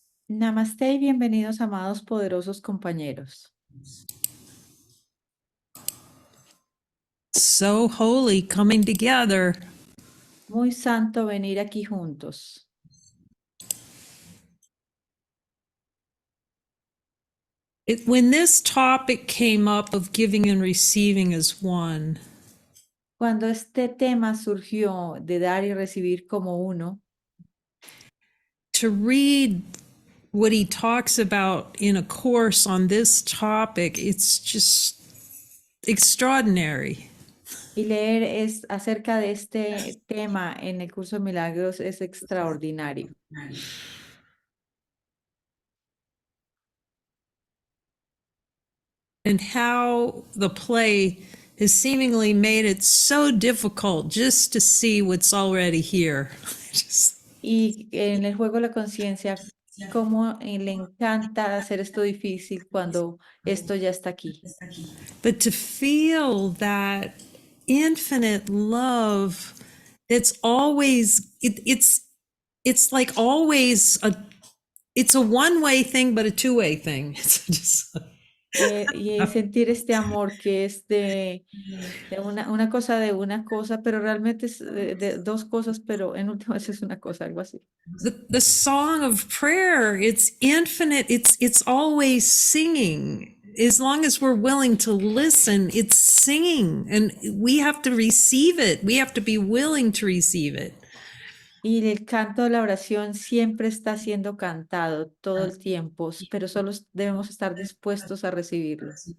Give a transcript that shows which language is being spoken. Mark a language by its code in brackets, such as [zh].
[es] Namaste y bienvenidos, amados poderosos compañeros. [en] So holy coming together. [es] Muy santo venir aquí juntos. [en] When this topic came up of giving and receiving as one, [es] Cuando este tema surgió de dar y recibir como uno, [en] to read what he talks about in a course on this topic, it's just extraordinary. [es] y leer acerca de este tema en el curso de milagros es extraordinario. [en] And how the play has seemingly made it so difficult just to see what's already here. [es] Y en el juego de la conciencia, cómo le encanta hacer esto difícil cuando esto ya está aquí. [en] But to feel that infinite love that's always it's like always it's a one-way thing but a two-way thing. It's just [es] Y sentir este amor que es de una cosa de una cosa, pero realmente es de dos cosas, pero en últimas es una cosa, algo así. [en] the song of prayer, it's infinite, it's always singing. As long as we're willing to listen, it's singing, and we have to receive it. We have to be willing to receive it. [es] Y el canto de la oración siempre está siendo cantado todo el tiempo, pero solo debemos estar dispuestos a recibirlo.